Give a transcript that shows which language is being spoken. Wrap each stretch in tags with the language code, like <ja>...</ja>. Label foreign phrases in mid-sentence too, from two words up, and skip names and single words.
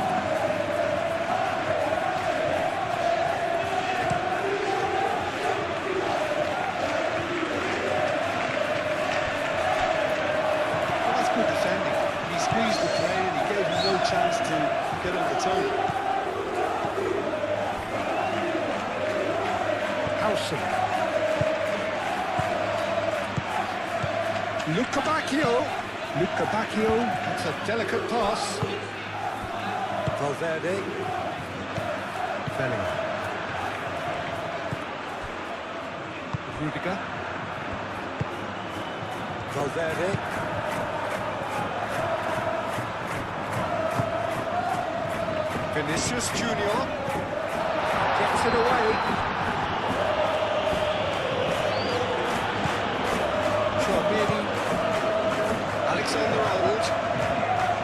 <en>Chance to get on the turn. Howson. Luca Bacchio. That's a delicate pass. Valverde. Bellingham. Rudiger. Valverde. Vinicius Junior gets it away. Tchouameni. Alexander-Arnold.</en>